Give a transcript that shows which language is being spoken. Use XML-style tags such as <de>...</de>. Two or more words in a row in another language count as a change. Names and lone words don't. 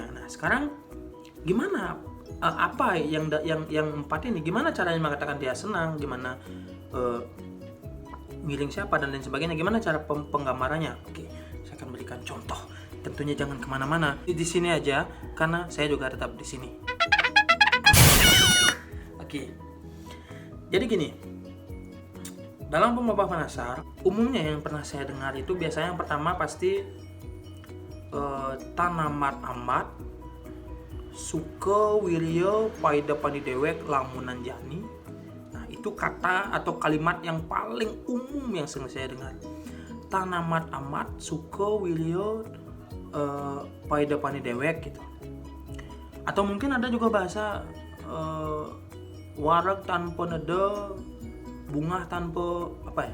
<id>Nah, sekarang gimana apa yang 4 ini, gimana caranya mengatakan dia senang, gimana ngiring siapa dan lain sebagainya, gimana cara penggambarannya. Oke, saya akan berikan contoh. Tentunya jangan kemana-mana, di sini aja karena saya juga tetap di sini. Oke, jadi gini, dalam</id> <ban>pemabah penasar</ban> <id>umumnya yang pernah saya dengar itu biasanya yang pertama pasti</id> <ban>tanamat amat suka wirya paida panidewek lamunan jani.</ban> <id>Nah, itu kata atau kalimat yang paling umum yang sering saya dengar.</id> <ban>Tanamat amat suka wirya paida panidewek</ban> <id>gitu. Atau mungkin ada juga bahasa warak tanpa nada, bunga tanpa apa ya?</id>